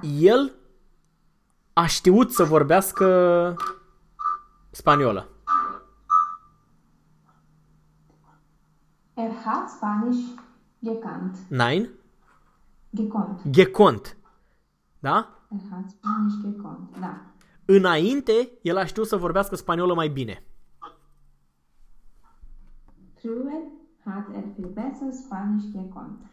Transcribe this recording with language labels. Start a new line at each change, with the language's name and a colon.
Romanian: El a știut să vorbească spaniolă.
German: Er hat Spanisch gekannt. Nein. Gekonnt. Gekonnt. Da? Er hat Spanisch gekonnt.
Romanian: Da. Înainte, el a știut să vorbească spaniolă mai bine.
German: True, hat er viel besser Spanisch gekonnt.